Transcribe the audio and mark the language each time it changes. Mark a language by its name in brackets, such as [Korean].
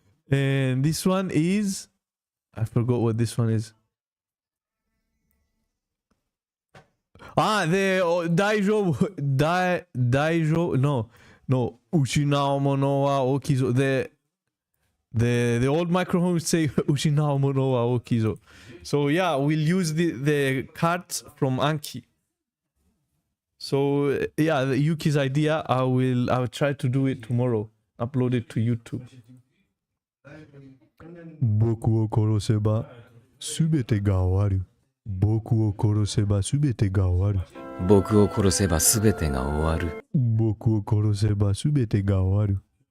[English] And this one is, I forgot what this one is. [Japanese] The 大丈夫no 失うものは大きいぞ。 [English] The old microphone would say [Japanese] 失うものは大きいぞ。 [English] So yeah, we'll use the cards from Anki. So yeah, Yuki's idea, I will try to do it tomorrow. Upload it to YouTube. [Japanese] 僕を殺せば全てが終わる。僕を殺せば全てが終わる。僕を殺せば全てが終わる。僕を殺せば全てが終わる。